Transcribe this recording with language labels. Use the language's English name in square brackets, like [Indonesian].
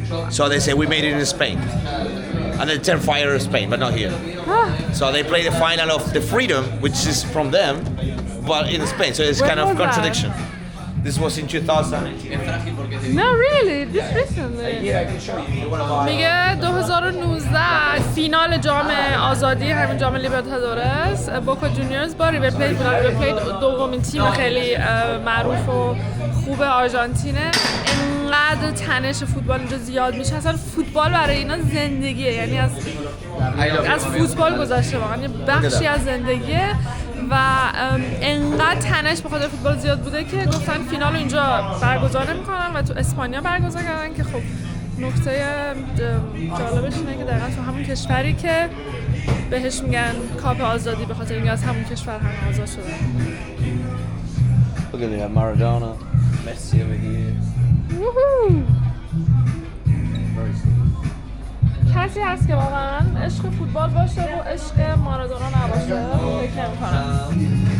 [English] So they say, we made it in Spain. And they turn fire in Spain, but not here. So they play the final of the Freedom, which is from them, but in Spain. So it's kind of contradiction. This was in 2018. No, really, this recently. Yeah, I can show you. [Persian] میگه 2019 فینال جام آزادی، همین جام لیبرتادورس، بوکا جونیورز با ریور پلیت بودن. ریور پلیت دومین تیم خیلی معروف و خوب آرژانتینه. انقدر تنش فوتبال اینجا زیاد میشه، اصلا فوتبال برای اینا زندگیه، یعنی از فوتبال گذشته واقعا یه بخشی از زندگیه و انقدر تنش به خاطر فوتبال زیاد بوده که گفتن فینال رو اینجا برگزار نمی‌کنن و تو اسپانیا برگزار کردن که خب نکته جالبش اینه که دقیقاً تو همون کشوری که بهش میگن کاپ آزادی به خاطر اینکه از همون کشور هم آزاد شده. [English] Look at that, Maradona, Messi over here. Woohoo! [Persian] کسی هست که واقعا عشق فوتبال باشه و عشق مارادونا نباشه؟ فکر نمی‌کنم.